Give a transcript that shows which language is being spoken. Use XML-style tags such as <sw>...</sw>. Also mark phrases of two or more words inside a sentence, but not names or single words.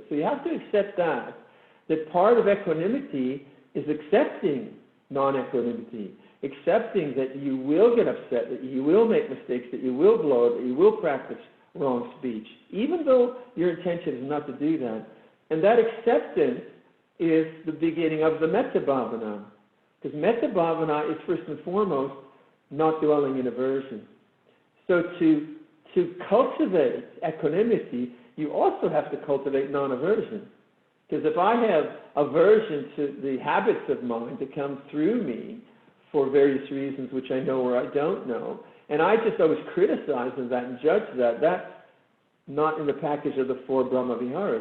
<en>So you have to accept that part of equanimity is accepting non-equanimity, accepting that you will get upset, that you will make mistakes, that you will blow it, that you will practice wrong speech, even though your intention is not to do that. And that acceptance is the beginning of the</en> <pi>metta bhavana.</pi> <en>Because</en> <pi>metta bhavana</pi> <en>is first and foremost not dwelling in aversion. So to cultivate equanimity, you also have to cultivate non-aversion. Because if I have aversion to the habits of mind that come through me for various reasons which I know or I don't know, and I just always criticize that and judge that, that's not in the package of the 4</en> <pi>Brahma Viharas.</pi>